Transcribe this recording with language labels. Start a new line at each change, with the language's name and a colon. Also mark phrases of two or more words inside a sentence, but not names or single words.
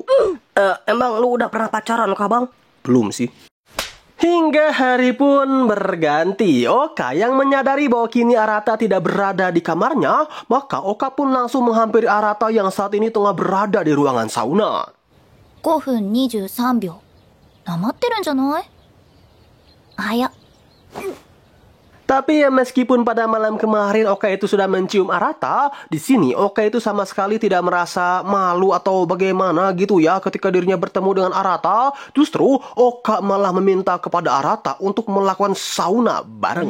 Indonesian: Emang lu udah pernah pacaran kah, Bang? Belum sih. Hingga hari pun berganti. Oka yang menyadari bahwa kini Arata tidak berada di kamarnya, maka Oka pun langsung menghampiri Arata yang saat ini tengah berada di ruangan sauna.
Japanese: 5 分23秒。なまってるんじゃない？早っ。
Indonesian: Tapi ya meskipun pada malam kemarin Oka itu sudah mencium Arata, di sini Oka itu sama sekali tidak merasa malu atau bagaimana gitu ya ketika dirinya bertemu dengan Arata. Justru Oka malah meminta kepada Arata untuk melakukan sauna bareng.